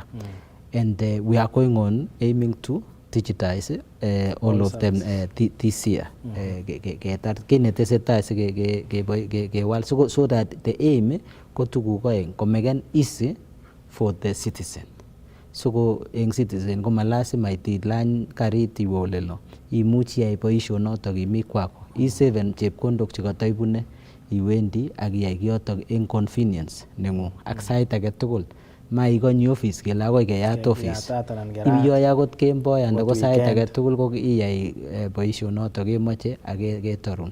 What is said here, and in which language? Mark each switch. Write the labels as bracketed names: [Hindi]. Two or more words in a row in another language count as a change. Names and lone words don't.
[English] And we are going on aiming to digitize all of them this year. [Kalenjin] Kinetesetai sikewal [English] so that the aim [Kalenjin] ko tuguk aeng ko [English] make easy for the citizen. [Kalenjin] So ko eng citizen ko malasima itilany karit iwe olelo. Imuchi iyai boisionotok imi kwako. Isaven chepkondok chekataibune iwendi ak iyai kiotok eng convenience nengung ak sait age tugul. Maikonyi office kele akoi keyat office. Ibiyoe akot kemboi anan ko sait age tugul ko iyai boisionotok kemoche ak ketorun.